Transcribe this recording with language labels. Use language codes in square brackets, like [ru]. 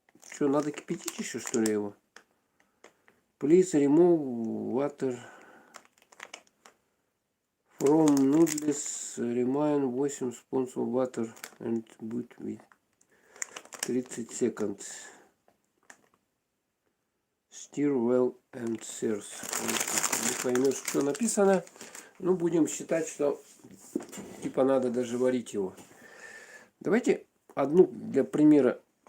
[ru] Что, надо кипятить еще что ли его? [en] Please remove water from noodles. Remain 8 spoons of water and put with 30 seconds. Stir well and serve. [ru] Не поймешь, что написано. Ну, будем считать, что типа надо даже варить его. Давайте одну для примера.